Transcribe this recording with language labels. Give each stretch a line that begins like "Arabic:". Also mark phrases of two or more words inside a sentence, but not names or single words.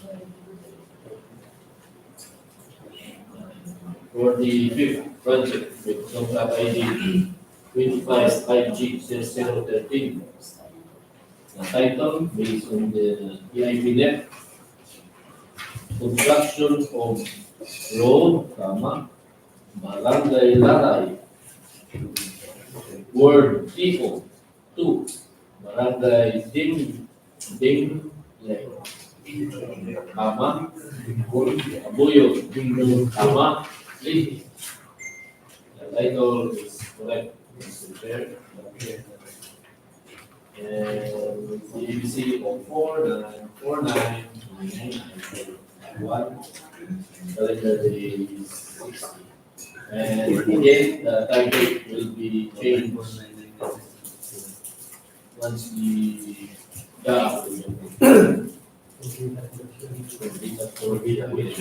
English: for the fifth project with contract ID 25 5G 0013. The title based on the EIP net, construction of road, tama, Barangay Laray, Ward Tipo 2, Barangay Dingle, tama, Abuyog, tama, Leyte. The title is correct, Mr. Chair. And the ABC of 4,949,991. Calendar day is 60. And again, the target will be changed once the job will be completed.